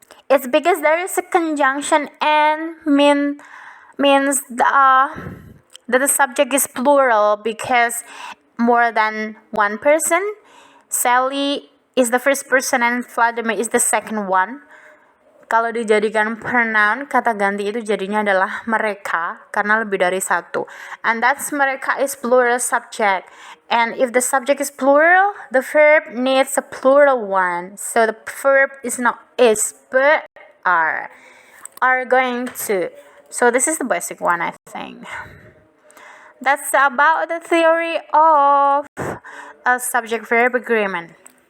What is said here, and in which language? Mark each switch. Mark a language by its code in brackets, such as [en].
[en] It's because there is a conjunction and means that the subject is plural because more than one person. Sally is the first person and Vladimir is the second one. [id] Kalau dijadikan pronoun, kata ganti itu jadinya adalah mereka karena lebih dari satu. [en] And that's mereka is plural subject. And if the subject is plural, the verb needs a plural one. So the verb is not is but are going to. So this is the basic one, I think. That's about the theory of a subject-verb agreement.